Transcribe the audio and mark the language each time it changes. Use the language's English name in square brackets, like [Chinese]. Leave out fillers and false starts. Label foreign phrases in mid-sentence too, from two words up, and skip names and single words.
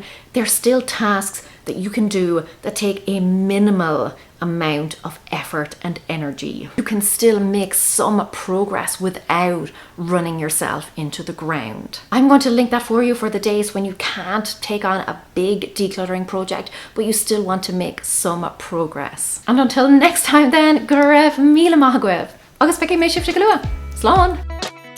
[English] There's still tasks that you can do that take a minimal amount of effort and energy. You can still make some progress without running yourself into the ground. I'm going to link that for you for the days when you can't take on a big decluttering project, but you still want to make some progress. And until next time then, [Irish] go raibh míle maith agaibh. Agus feici mé sibh go luath. Slán!